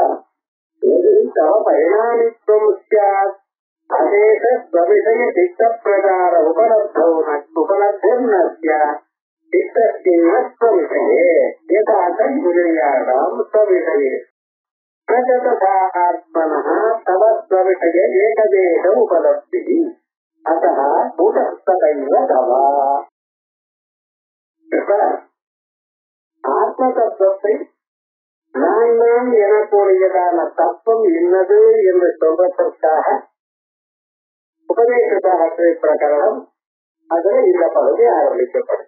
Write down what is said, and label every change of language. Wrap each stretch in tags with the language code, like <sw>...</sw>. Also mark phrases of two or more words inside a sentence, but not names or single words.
<sa>यदि तव परिणामित्वं स्यात् अशेष स्वविषय सिद्धप्रकार उपलब्धिर्न स्यात् सिद्धस्यैव स्वविषये यथा तद्विषयाणां स्वविषये न च तथा आत्मनः तव स्वविषये एकदेश उपलब्धिः अतः कूटस्थतैव तव।</sa> <ta>ஆத்மதத்துவத்தை நான் தான் எனக்கூடியதான தத்துவம் இன்னது என்று சொல்வதற்காக உபதேச சாஸ்திர பிரகரணம் அதுல இந்த பகுதி ஆரம்பிக்கப்படுது.</ta>